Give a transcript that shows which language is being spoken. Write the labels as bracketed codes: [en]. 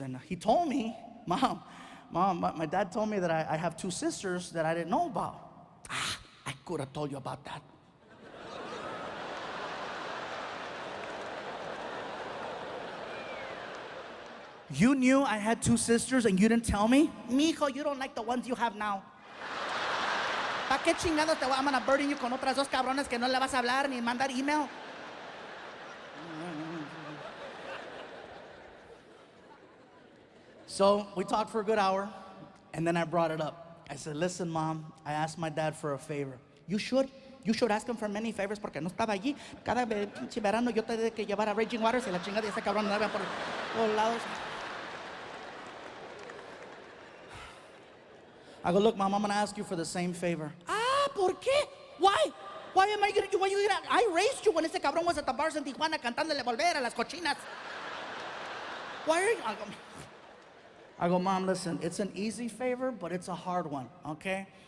[en] And he told me, Mom, my dad told me that I have 2 sisters that I didn't know about. I could have told you about that. You knew I had 2 sisters and you didn't tell me? Mijo, you don't like the ones you have now. [es] ¿Pa qué chingados te [en] I'm gonna burden you [es] con otras 2 cabrones que no le vas a hablar ni mandar email? [en] So we talked for a good hour, and then I brought it up. I said, listen, Mom, I asked my dad for a favor. You should ask him for many favors [es] porque no estaba allí. Cada pinche verano yo te tenía que llevar a Raging Waters y la chingada de ese cabrón andaba por todos lados. [en] I go, look, Mom, I'm gonna ask you for the same favor. [es] ¿Por qué? [en] Why? Why am I gonna do? I raised you when [es] ese cabrón [en] was at the bars in Tijuana [es] cantándole volver a las cochinas. [en] Why are you? I go, Mom, listen, it's an easy favor, but it's a hard one, okay?